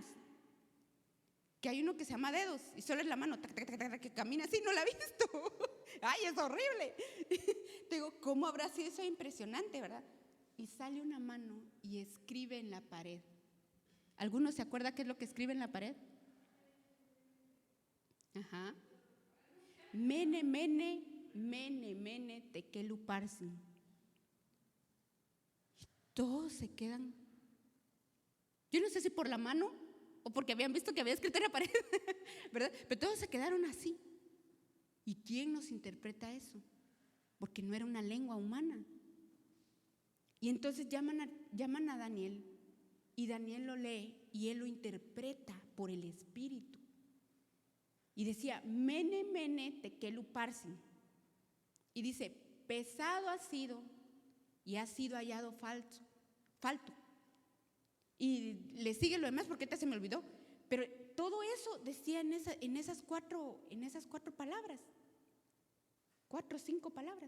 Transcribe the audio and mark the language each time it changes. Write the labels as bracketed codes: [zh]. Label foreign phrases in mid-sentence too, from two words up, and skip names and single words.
[es] Que hay uno que se llama Dedos y solo es la mano que camina así. ¿No la ha visto? ¡Ay, es horrible! Te digo, ¿cómo habrá sido eso impresionante, verdad? Y sale una mano y escribe en la pared. ¿Alguno se acuerda qué es lo que escribe en la pared? Ajá. [arc] Mene, mene, mene, mene, tekel uparsin. [es] Y todos se quedan. Yo no sé si por la mano o porque habían visto que había escrito en la pared, ¿verdad? Pero todos se quedaron así. ¿Y quién nos interpreta eso? Porque no era una lengua humana. Y entonces llaman a Daniel, y Daniel lo lee y él lo interpreta por el Espíritu. Y decía, [arc] mene, mene, tekel uparsin. [es] Y dice, pesado ha sido y ha sido hallado falto. Y le sigue lo demás porque ahorita se me olvidó. Pero todo eso decía en esas cuatro palabras. 4 o 5 palabras.